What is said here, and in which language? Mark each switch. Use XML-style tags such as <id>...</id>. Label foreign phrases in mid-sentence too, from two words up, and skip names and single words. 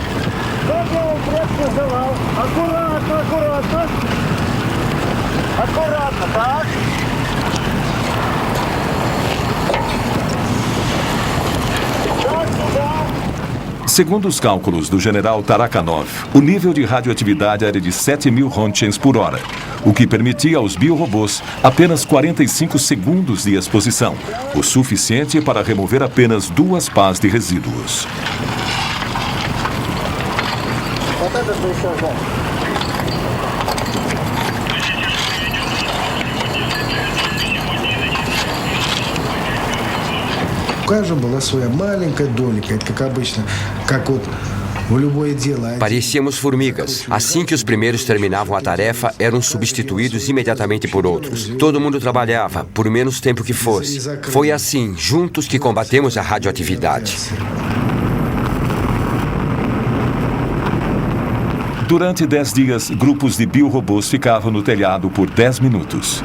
<pt>Segundo os cálculos do general Tarakhanov, o nível de radioatividade era de 7.000 Roentgens por hora, o que permitia aos biorobôs apenas 45 segundos de exposição, o suficiente para remover apenas 2 pás de resíduos.</pt> <ru>У каждого была своя маленькая долика, это как обычно, как вот в любое дело.</ru> <pt>Parecíamos formigas. Assim que os primeiros terminavam a tarefa, eram substituídos imediatamente por outros. Todo mundo trabalhava, por menos tempo que fosse. Foi assim, juntos, que combatemos a radioatividade. Durante 10 dias, grupos de biorobôs ficavam no telhado por 10 minutos.</pt>